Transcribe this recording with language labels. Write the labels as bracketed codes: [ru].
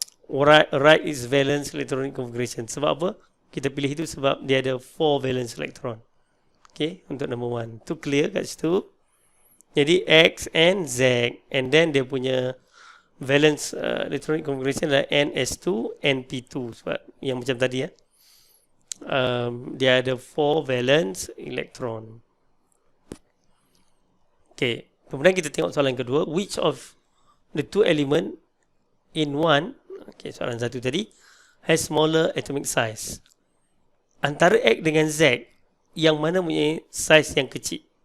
[en] Write its valence electronic configuration. [ms] Sebab apa? Kita pilih itu sebab dia ada 4 valence electron. Okey, untuk number 1. Tu clear kat situ. Jadi X and Z, and then dia punya valence electronic configuration adalah NS2, NP2. Sebab yang macam tadi ya. Dia ada 4 valence electron. Okay, kemudian kita tengok soalan kedua. [en] Which of the two element in one, [ms] soalan satu tadi, [en] has smaller atomic size? [ms] Antara X dengan Z, yang mana punya size yang kecil?